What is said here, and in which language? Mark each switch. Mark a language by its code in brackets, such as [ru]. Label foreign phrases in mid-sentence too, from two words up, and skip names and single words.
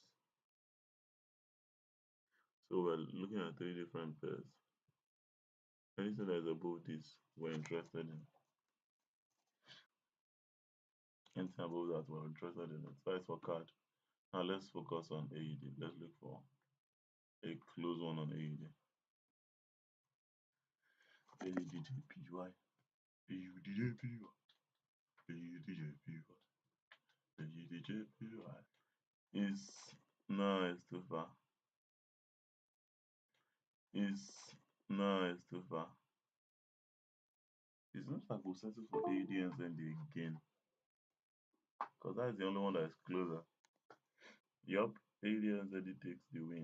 [en] So we're looking at three different pairs. Anything that is above this, we're interested in. Anything above that, we're interested in it. So it's for card. Now let's focus on AED. Let's look for a close one on AED. AEDJPY. AEDJPY. AEDJPY. AEDJPY. It's no, it's too far. It's no, it's too far. It's not like we'll settle for AED and then again. Because that's the only one that is closer. Yup, AED and ZD takes the win.